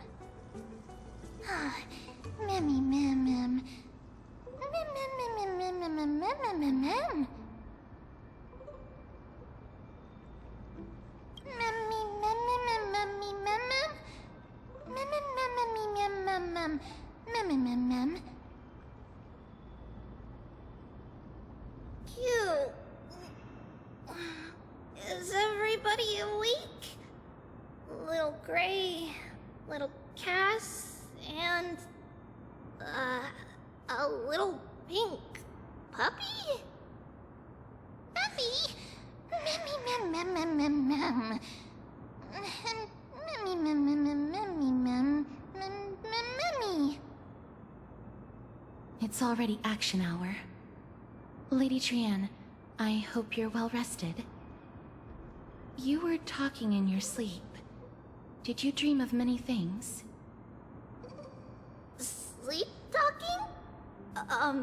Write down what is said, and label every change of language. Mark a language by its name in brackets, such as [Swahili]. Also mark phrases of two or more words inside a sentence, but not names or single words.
[English] Ah, memmy, mem, mem. Mem, mem, mem, mem, mem, mem, mem, mem, mem. Memmy, mem, mem, mem, mem, mem, mem. Mem, mem, mem, mem, mem, mem, mem, mem, mem. Cute. Is everybody awake? Little Gray, little Cass, and a little pink puppy? Puppy? Memmy, mem, mem, mem, mem, mem. Memmy, mem, mem, mem, memmy, mem, mem, memmy. It's already action hour. Lady Trianne, I hope you're well rested. You were talking in your sleep. Did you dream of many things? Sleep talking?